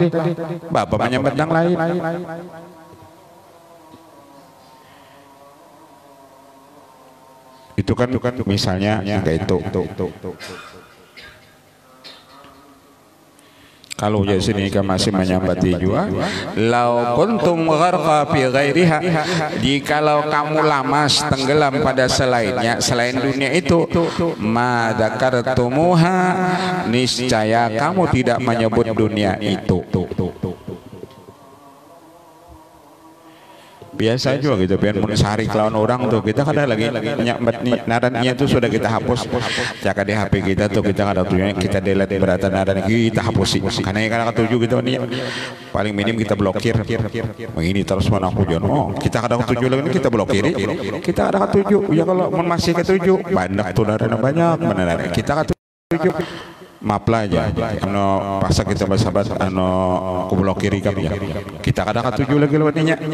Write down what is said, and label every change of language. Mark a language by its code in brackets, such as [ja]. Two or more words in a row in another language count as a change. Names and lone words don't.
[bjn] Bapak menyambat yang lain. Itu kan misalnya kayak itu. Kalau jadi sini kan masih menyambati juga. [ar] لو كنتم غرقى في غيرها, [id] jikalau kamu lamas tenggelam pada selainnya, selain dunia itu, [ar] ما ذكرتموها, [id] niscaya kamu tidak menyebut dunia itu. [bjn] biasa juga gitu pengen sarik lawan orang tuh kita kadang lagi nyambat nih narannya tuh sudah kita hapus caka di HP kita tuh kita kada tujuannya kita delete beratan naran kita hapus sih karena yang kada ketuju gitu nih paling minim kita blokir begini terus mana aku jono kita kada ketuju lagi kita blokir kita kada ketuju ya kalau masih ketuju banyak tuh naran banyak benar kita ketuju maaf lah aja ano paksa kita bersahabat ano aku blokir ya kita kada ketuju lagi lewatnya